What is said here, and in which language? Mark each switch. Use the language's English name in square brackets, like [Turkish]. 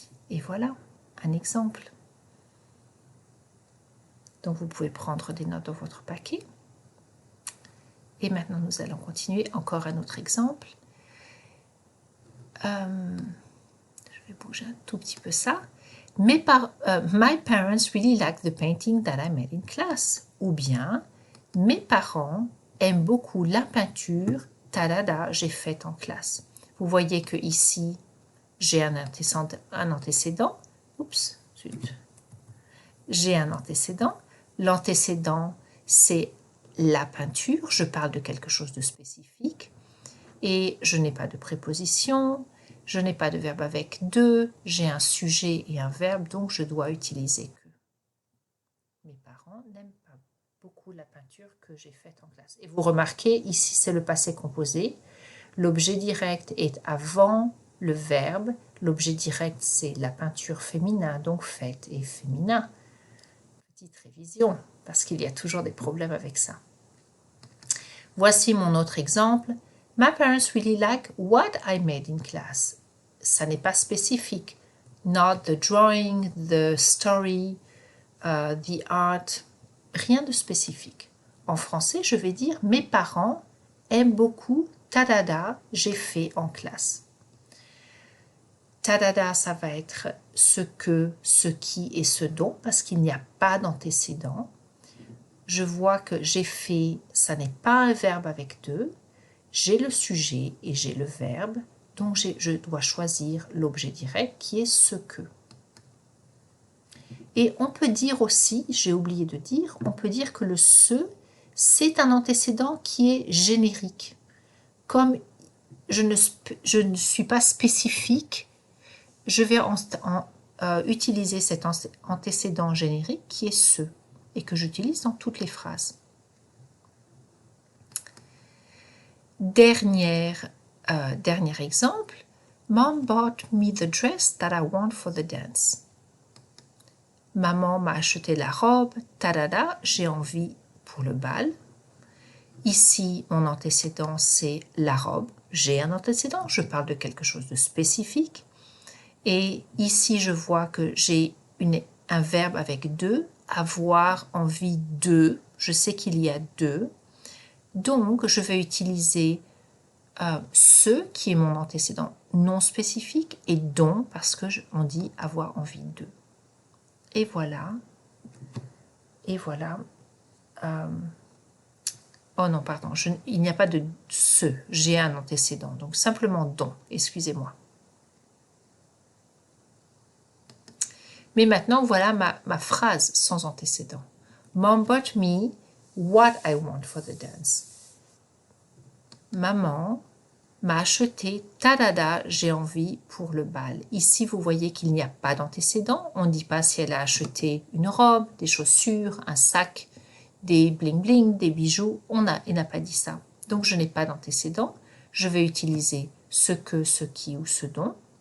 [French] Et voilà, un exemple. Donc vous pouvez prendre des notes dans votre paquet. Et maintenant, nous allons continuer. Encore un autre exemple. Je vais bouger un tout petit peu ça. [English] My parents really like the painting that I made in class. [French] Ou bien, mes parents aiment beaucoup la peinture j'ai faite en classe. Vous voyez que ici, j'ai un antécédent. Oups, zut. J'ai un antécédent. L'antécédent, c'est la peinture. Je parle de quelque chose de spécifique. Et je n'ai pas de préposition, je n'ai pas de verbe avec de, j'ai un sujet et un verbe, donc je dois utiliser que. Mes parents n'aiment pas beaucoup la peinture que j'ai faite en classe. Et vous remarquez, ici c'est le passé composé. L'objet direct est avant le verbe. L'objet direct, c'est la peinture féminin, donc faite et féminin. Petite révision, parce qu'il y a toujours des problèmes avec ça. Voici mon autre exemple. [English] My parents really like what I made in class. [French] Ça n'est pas spécifique. [English] Not the drawing, the story, the art. [French] Rien de spécifique. En français, je vais dire mes parents aiment beaucoup tadada, j'ai fait en classe. Tadada, ça va être ce que, ce qui et ce dont, parce qu'il n'y a pas d'antécédent. Je vois que j'ai fait, ça n'est pas un verbe avec de. J'ai le sujet et j'ai le verbe, donc je dois choisir l'objet direct qui est ce que. Et on peut dire aussi, j'ai oublié de dire, on peut dire que le ce, c'est un antécédent qui est générique. Comme je ne suis pas spécifique, je vais utiliser cet antécédent générique qui est ce, et que j'utilise dans toutes les phrases. Dernier exemple. [English] Mom bought me the dress that I want for the dance. [French] Maman m'a acheté la robe, tadada, j'ai envie pour le bal. Ici, mon antécédent, c'est la robe. J'ai un antécédent, je parle de quelque chose de spécifique. Et ici, je vois que j'ai un verbe avec de, avoir envie de. Je sais qu'il y a de. Donc, je vais utiliser ce qui est mon antécédent non spécifique et dont parce que on dit avoir envie de. Et voilà. Et voilà. Oh non, pardon, il n'y a pas de ce. J'ai un antécédent. Donc simplement dont. Excusez-moi. Mais maintenant, voilà ma phrase sans antécédent. [English] Mom bought me what I want for the dance. [French] Maman m'a acheté tadada, j'ai envie pour le bal. Ici, vous voyez qu'il n'y a pas d'antécédent. On ne dit pas si elle a acheté une robe, des chaussures, un sac, des bling-bling, des bijoux. Elle n'a pas dit ça. Donc, je n'ai pas d'antécédent. Je vais utiliser ce que, ce qui ou ce dont.